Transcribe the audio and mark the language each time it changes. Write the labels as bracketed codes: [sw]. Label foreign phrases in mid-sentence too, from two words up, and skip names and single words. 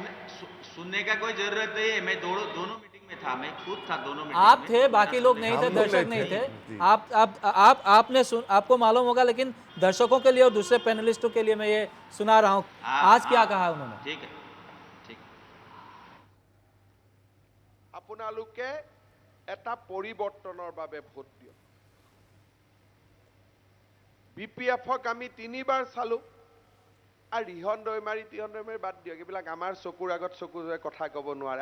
[hi] सुनने का कोई जरूरत नहीं है। मैं दोनों मीटिंग में था, मैं खुद था दोनों मीटिंग आप में। थे, बाकी लोग नहीं थे, हम लोग दर्शक नहीं नहीं थे। थे। आपने आपको मालूम होगा, लेकिन दर्शकों के लिए और दूसरे पैनलिस्टों के लिए मैं ये सुना रहा हूँ। आज क्या कहा उन्होंने? ठीक है, ठीक। [as] আপোনালোকে এটা পৰিৱৰ্তনৰ বাবে ভোট দিয়ক। বিপিএফক আমি 3 বাৰ চালো আৰু ৰিহন দৈমাৰী বাদ দিয়ক, এইবিলাক আমাৰ চকুৰ আগত চকুৰে কথা ক'ব নোৱাৰে।